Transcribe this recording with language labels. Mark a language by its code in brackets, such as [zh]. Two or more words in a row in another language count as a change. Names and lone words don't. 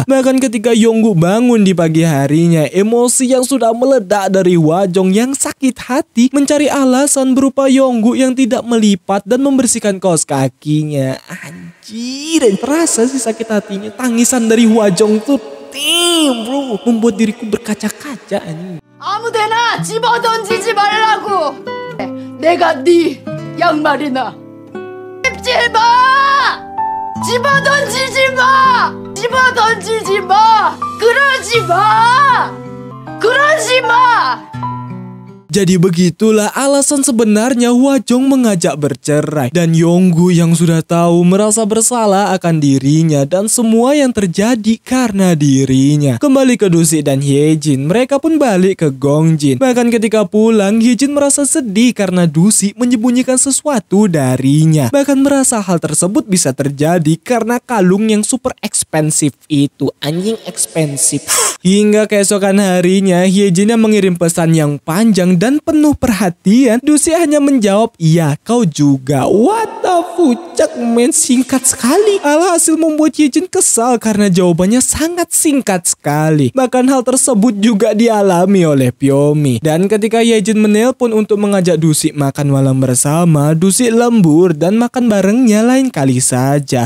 [id] Bahkan ketika Yonggu bangun di pagi harinya, emosi yang sudah meledak dari Hwajong yang sakit hati mencari alasan berupa Yonggu yang tidak melipat dan membersihkan kaos kakinya. Anjir, terasa sih sakit hatinya. Tangisan dari Hwajong tuh bro, membuat diriku berkaca-kaca. [ko] 아무데나 집어 던지지 말라고. 내가 네 양말이나 씹지 마. 집어 던지지 마. 집어 던지지 마. 그러지 마. 그러지 마. [id] Jadi begitulah alasan sebenarnya Hwajong mengajak bercerai. Dan Yonggu yang sudah tahu merasa bersalah akan dirinya dan semua yang terjadi karena dirinya. Kembali ke Dusi dan Hyejin, mereka pun balik ke Gongjin. Bahkan ketika pulang, Hyejin merasa sedih karena Dusi menyembunyikan sesuatu darinya. Bahkan merasa hal tersebut bisa terjadi karena kalung yang super ekspensif itu. Anjing ekspensif. Hingga keesokan harinya, Hyejin yang mengirim pesan yang panjang dan penuh perhatian. Dusi hanya menjawab, iya kau juga. [en] What the fuck man, [id] singkat sekali. Alhasil membuat Hyejin kesal karena jawabannya sangat singkat sekali. Bahkan hal tersebut juga dialami oleh Pyomi. Dan ketika Hyejin menelpon untuk mengajak Dusi makan malam bersama, Dusi lembur dan makan barengnya lain kali saja.